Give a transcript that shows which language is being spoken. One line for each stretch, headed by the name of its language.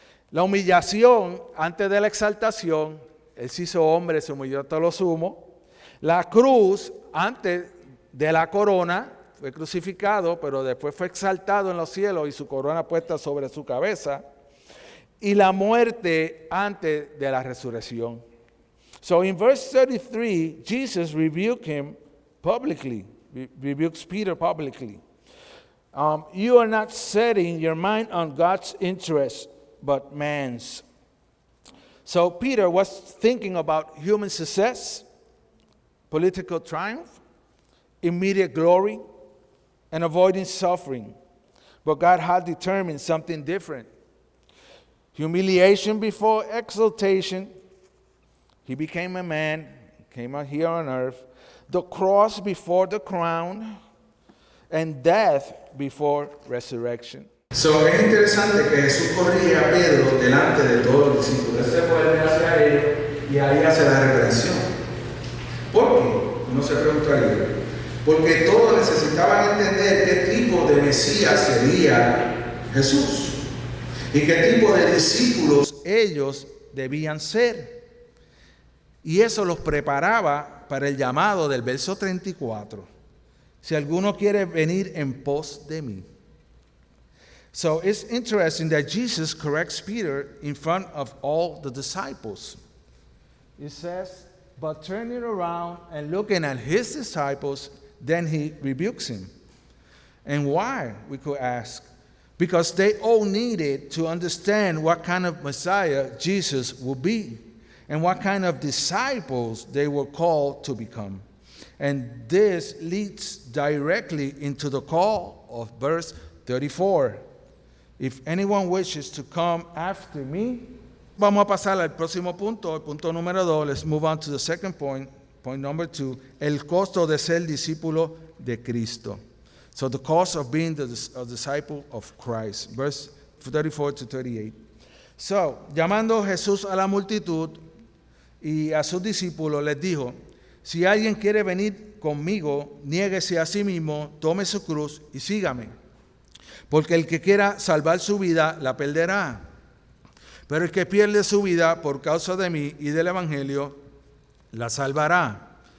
Spanish: La humillación antes de la exaltación, Él se hizo hombre, se humilló hasta lo sumo. La cruz antes de la corona, fue crucificado, pero después fue exaltado en los cielos y su corona puesta sobre su cabeza. Y la muerte antes de la resurrección.
English: So in verse 33, Jesus rebuked him publicly, rebukes Peter publicly. You are not setting your mind on God's interest, but man's. So Peter was thinking about human success, political triumph, immediate glory, and avoiding suffering. But God had determined something different. Humiliation before exaltation. He became a man, came out here on earth. The cross before the crown, and death before resurrection.
Spanish: So, es interesante que Jesús corrige a Pedro delante de todos los discípulos. Él se vuelve hacia él y ahí hace la reprensión. ¿Por qué? Uno se preguntaría. Porque todos necesitaban entender qué tipo de Mesías sería Jesús y qué tipo de discípulos ellos debían ser. Y eso los preparaba para el llamado del verso 34. Si alguno quiere venir en pos de mí.
English: So it's interesting that Jesus corrects Peter in front of all the disciples. It says, but turning around and looking at his disciples, then he rebukes him. And why, we could ask? Because they all needed to understand what kind of Messiah Jesus would be and what kind of disciples they were called to become. And this leads directly into the call of verse 34. If anyone wishes to come after me.
Spanish: Vamos a pasar al próximo punto, el punto número 2.
English: Let's move on to the second point, point number 2.
Spanish: El costo de ser discípulo de Cristo.
English: So the cost of being a disciple of Christ. Verse 34 to 38.
Spanish: So, llamando Jesús a la multitud y a sus discípulos, les dijo, si alguien quiere venir conmigo, niéguese a sí mismo, tome su cruz y sígame. Porque el que quiera salvar su vida, la perderá. Pero el que pierde su vida por causa de mí y del Evangelio, la salvará.